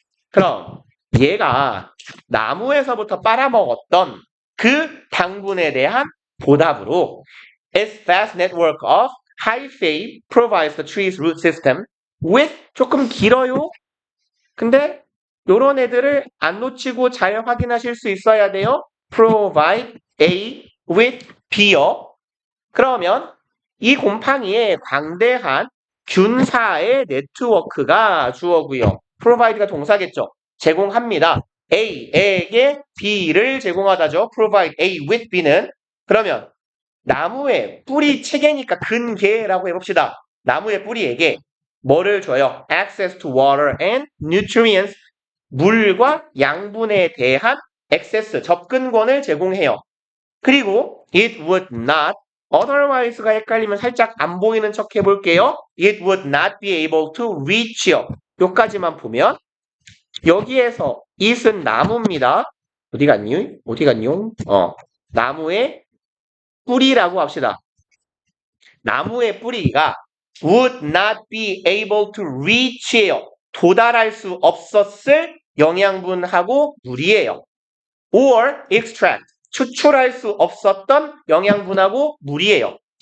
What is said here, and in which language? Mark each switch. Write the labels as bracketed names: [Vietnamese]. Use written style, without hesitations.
[Korean] 그럼 얘가 나무에서부터 빨아먹었던 그 당분에 대한 보답으로 [English] its vast network of hyphae provides the tree's root system with [Korean] 조금 길어요. 근데 요런 애들을 안 놓치고 잘 확인하실 수 있어야 돼요. [English] provide A with B요. [Korean] 그러면 이 곰팡이의 광대한 균사의 네트워크가 주어고요. provide가 동사겠죠. 제공합니다. A에게 B를 제공하다죠. [English] provide A with B는. [Korean] 그러면 나무의 뿌리 체계니까 근계라고 해봅시다. 나무의 뿌리에게 뭐를 줘요? [English] access to water and nutrients. [Korean] 물과 양분에 대한 access, 접근권을 제공해요. 그리고 [English] it would not [Korean] otherwise가 헷갈리면 살짝 안 보이는 척 해볼게요. [English] It would not be able to reach요. [Korean] 요까지만 보면 여기에서 it은 나무입니다. 어디 갔니? 어디 갔뇨? 나무의 뿌리라고 합시다. 나무의 뿌리가 [English] would not be able to reach예요. [Korean] 도달할 수 없었을 영양분하고 물이에요. [English] or extract [Korean] 추출할 수 없었던 영양분하고 물이에요.